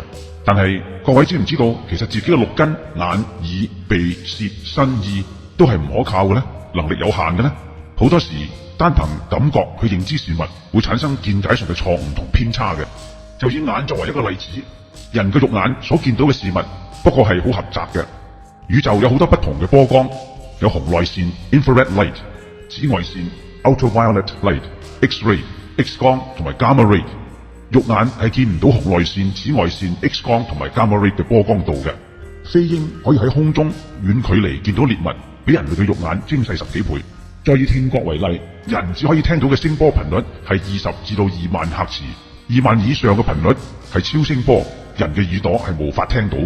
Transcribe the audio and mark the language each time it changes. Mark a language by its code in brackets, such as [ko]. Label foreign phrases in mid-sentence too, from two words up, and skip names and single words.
[yue] 但係各位知唔知道，其實自己嘅六根眼、耳、鼻、舌、身、意都係唔可靠嘅呢？能力有限嘅呢？好多時單憑感覺去認知事物，會產生見解上嘅錯誤同偏差嘅。就以眼作為一個例子，人嘅肉眼所見到嘅事物不過係好狹窄嘅。宇宙有好多不同嘅波光，有紅外線 [en] （infrared light）、 [yue] 紫外線 [en] （ultraviolet light）、 [yue] X-ray、X 光同埋 [en] gamma ray。 [yue] 肉眼係見唔到紅外線、紫外線、X 光同埋 [en] gamma ray [yue] 嘅波光度嘅。飛鷹可以喺空中遠距離見到獵物，比人類嘅肉眼精細10幾倍。再以聽覺為例，人只可以聽到嘅聲波頻率係20至到2萬赫茲，2萬以上嘅頻率係超聲波，人嘅耳朵係無法聽到嘅。